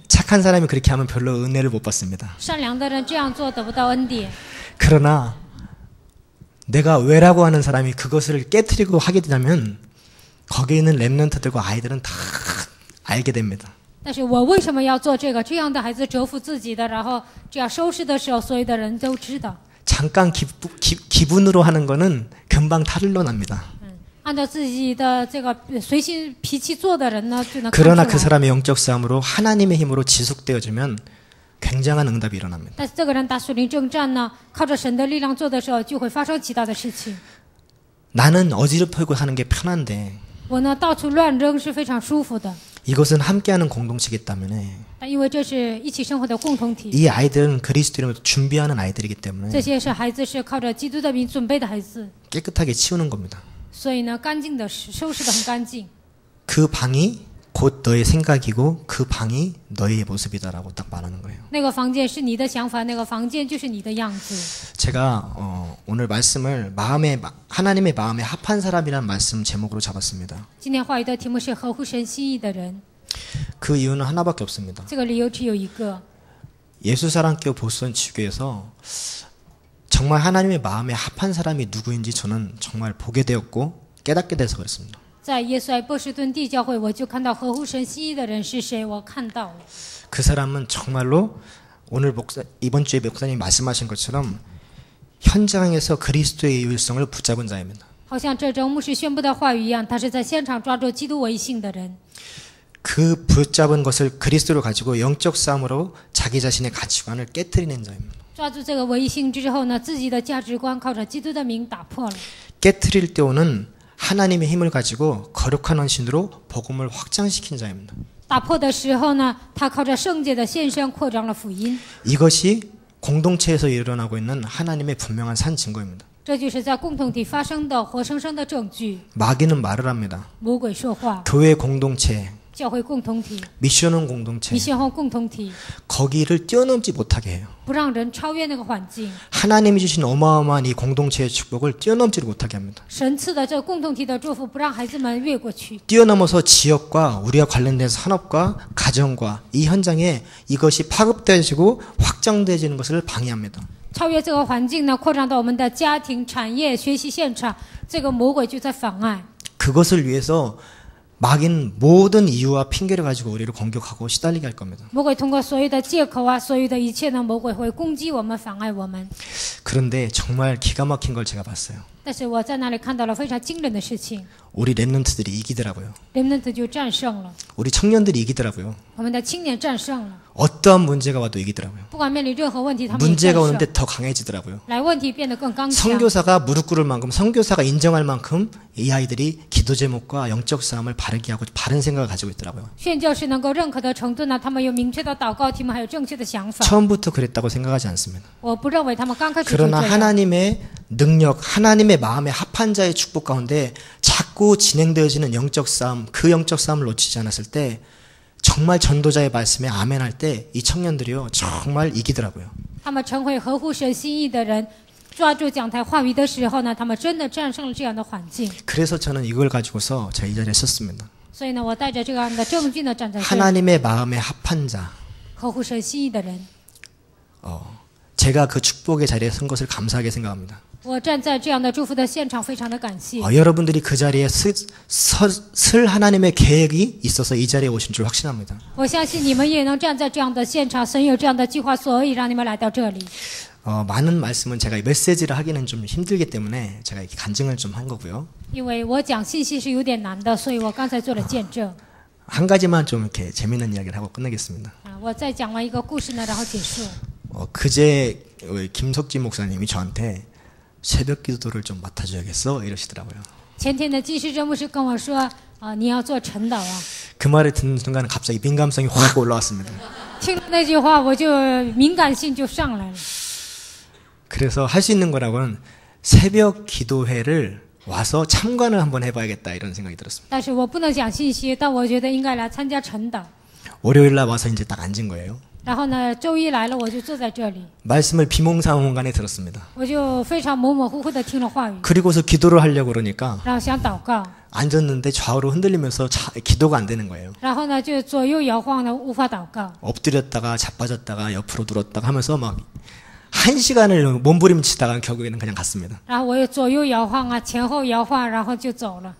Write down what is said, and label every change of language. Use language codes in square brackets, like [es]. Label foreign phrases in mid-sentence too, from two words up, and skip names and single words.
[ko] 착한 사람이 그렇게 하면 별로 은혜를 못 받습니다. [zh] 善良的人这样做得不到恩典。 [ko] 그러나 내가 왜라고 하는 사람이 그것을 깨트리고 하게 되면 거기에 있는 랩런트들과 아이들은 다 알게 됩니다. [zh] 但是我为什么要做这个？这样的孩子折服自己的，然后这样收拾的时候，所有的人都知道。 [ko] 잠깐 기분으로 하는 거는 금방 탈로 납니다. [zh] 按照自己的这个随心脾气做的人呢，就能看出 [ko] 그러나 [zh] 来。 [ko] 그 사람의 영적 싸움으로 하나님의 힘으로 지속되어지면 굉장한 응답이 일어납니다. [zh] 但是这个人打属灵征战呢，靠着神的力量做的时候，就会发生极大的事情。 [ko] 나는 어지럽히고 하는 게 편한데 [zh] 我呢到处乱扔是非常舒服的， [ko] 이것은 함께하는 공동체이기 때문에 [zh] 但因为这是一起生活的共同体， [ko] 이 아이들은 그리스도 이름으로 준비하는 아이들이기 [zh] 这 [ko] 때문에 [zh] 些是孩子是靠着基督的名准备的孩子， [ko] 깨끗하게 치우는 겁니다. [zh] 所以呢干净的收拾的很干净。 [ko] 그 방이 곧 너의 생각이고 그 방이 너의 모습이다라고 딱 말하는 거예요. [zh] 那个房间是你的想法，那个房间就是你的样子。 [ko] 제가 오늘 말씀을 하나님의 마음에 합한 사람이라는 말씀 제목으로 잡았습니다. [zh] 今天话语的题目是合乎神心意的人， [ko] 그 이유는 하나밖에 없습니다. [zh] 这个理由只有一个。 [ko] 예수사랑교회 보스턴 지교에서 정말 하나님의 마음에 합한 사람이 누구인지 저는 정말 보게 되었고 깨닫게 돼서 그렇습니다. [zh] 在耶稣爱波士顿地教会，我就看到合乎神心意的人是谁，我看到了。 [ko] 그 사람은 정말로 오늘 이번 주에 목사님이 말씀하신 것처럼 현장에서 그리스도의 유일성을 붙잡은 자입니다. [zh] 好像这周牧师宣布的话语一样，他是在现场抓住基督为性的人。 [ko] 그 붙잡은 것을 그리스도를 가지고 영적 싸움으로 자기 자신의 가치관을 깨트리는 자입니다. [zh] 抓住这个唯一性之后呢，自己的价值观靠着基督的名打破了。 [ko] 깨트릴 때 오는 하나님의 힘을 가지고 거룩한 헌신으로 복음을 확장시킨 자입니다. [zh] 打破的时候呢，他靠着圣洁的献身扩张了福音。 [ko] 이것이 공동체에서 일어나고 있는 하나님의 분명한 산 증거입니다. [zh] 这就是在共同体发生的活生生的证据。 [ko] 마귀는 말을 합니다. [zh] 魔鬼说话， [ko] 교회 공동체, [zh] 教会共同体、 [ko] 미션은 공동체, [zh] 米线后共同体， [ko] 거기를 뛰어넘지 못하게 해요. [zh] 不让人超越那个环境。 [ko] 하나님이 주신 어마어마한 이 공동체의 축복을 뛰어넘지 못하게 합니다. [zh] 神赐的这共同体的祝福，不让孩子们越过去。 [ko] 뛰어넘어서 지역과 우리와 관련된 산업과 가정과 이 현장에 이것이 파급되어지고 확장되어지는 것을 방해합니다. [zh] 超越这个环境呢，扩张到我们的家庭、产业、学习现场，这个魔鬼就在妨碍。 [ko] 그것을 위해서 마귀는 모든 이유와 핑계를 가지고 우리를 공격하고 시달리게 할 겁니다. [zh] 魔鬼通过所有的借口啊，所有的一切呢，魔鬼会攻击我们，妨碍我们。 [ko] 그런데 정말 기가 막힌 걸 제가 봤어요. [zh] 但是我在那里看到了非常惊人的事情， [ko] 우리 랩런트들이 이기더라고요. [zh] 렘넌트 就战胜了， [ko] 우리 청년들이 이기더라고요. [zh] 我们的青年战胜了， [ko] 어떠한 문제가 와도 이기더라고요. [zh] 不管面临任何问题，他们也战 [ko] 문제가 [zh] 胜， [ko] 오는데 더 강해지더라고요. [zh] 来问题变得更刚强。 [ko] 선교사가 무릎 꿇을 만큼, 선교사가 인정할 만큼 이 아이들이 기도 제목과 영적 싸움을 바르게 하고 바른 생각을 가지고 있더라고요. [zh] 宣教士能够认可的程度呢，他们有明确的祷告题目，还有正确的想法。 [ko] 처음부터 그랬다고 생각하지 않습니다. [zh] 我不认为他们刚开始就 [ko] 그러나 [zh] 这样。 [ko] 하나님의 능력, 하나님의 마음에 합한 자의 축복 가운데 자꾸 진행되어지는 영적 싸움, 그 영적 싸움을 놓치지 않았을 때 정말 전도자의 말씀에 아멘 할 때 이 청년들이요 정말 이기더라고요. [zh] 他们成为合乎神心意的人，抓住讲台话语的时候呢，他们真的战胜了这样的环境。 [ko] 그래서 저는 이걸 가지고서 제가 이 자리에 섰습니다. [zh] 所以呢，我带着这样的证据呢站在这里， [ko] 하나님의 마음에 합한 자, [zh] 合乎神心意的人。 [ko] 제가 그 축복의 자리에 선 것을 감사하게 생각합니다. [zh] 我站在这样的祝福的现场，非常的感谢。 [ko] 여러분들이 그 자리에 쓸 하나님의 계획이 있어서 이 자리에 오신 줄 확신합니다. [zh] 我相信你们也能站在这样的现场，神有这样的计划，所以让你们来到这里。 [ko] 많은 말씀은 제가 메시지를 하기는 좀 힘들기 때문에 제가 이렇게 간증을 좀 한 거고요. [zh] 因为我讲信息是有点难的，所以我刚才做了见证。 [ko] 한 가지만 좀 이렇게 재미있는 이야기를 하고 끝내겠습니다. [zh] 我再讲完一个故事呢，然后结束。 [ko] 그제 김석진 목사님이 저한테 새벽 기도를 좀 맡아줘야겠어 이러시더라고요. [zh] 前天的季世珍牧师跟我说，你要做晨祷啊。 [ko] 그 말을 듣는 순간 갑자기 민감성이 확 올라왔습니다. [zh] 听了那句话，我就敏感性就上来了。 [ko] 그래서 할 수 있는 거라고는 새벽 기도회를 와서 참관을 한번 해봐야겠다 이런 생각이 들었습니다. [zh] 但是我不能讲信息，但我觉得应该来参加晨祷。 [ko] 월요일 날 와서 이제 딱 앉은 거예요. [zh] 然后呢，周一来了，我就坐在这里， [ko] 말씀을 비몽사몽간에 들었습니다. [zh] 我就非常模模糊糊的听了话语， [ko] 그리고서 기도를 하려고 그러니까 [zh] 然后想祷告， [ko] 앉았는데 좌우로 흔들리면서 기도가 안 되는 거예요. [zh] 然后呢就左右摇晃的无法祷告， [ko] 엎드렸다가 자빠졌다가 옆으로 누웠다가 하면서 막 1시간을 몸부림치다가 결국에는 그냥 갔습니다. [zh] 然后我又左右摇晃啊，前后摇晃，然后就走了。